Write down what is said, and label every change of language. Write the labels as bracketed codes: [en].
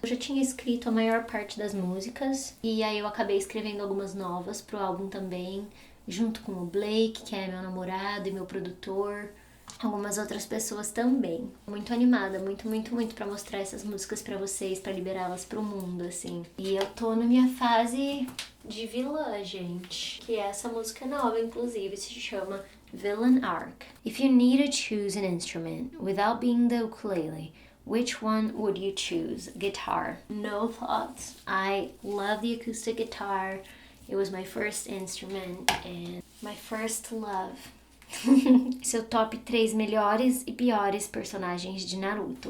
[pt] Eu já tinha escrito a maior parte das músicas, e aí eu acabei escrevendo algumas novas pro álbum também, junto com o Blake, que é meu namorado e meu produtor, algumas outras pessoas também. Muito animada, muito, muito, muito pra mostrar essas músicas pra vocês, pra liberá-las pro mundo, assim. E eu tô na minha fase de vilã, gente, que essa música nova, inclusive, se chama Villain Arc. [en] If you need to choose an instrument without being the ukulele, which one would you choose? Guitar. No thoughts. I love the acoustic guitar. It was my first instrument and my first love. [pt] Seu top 3 melhores e piores personagens de Naruto.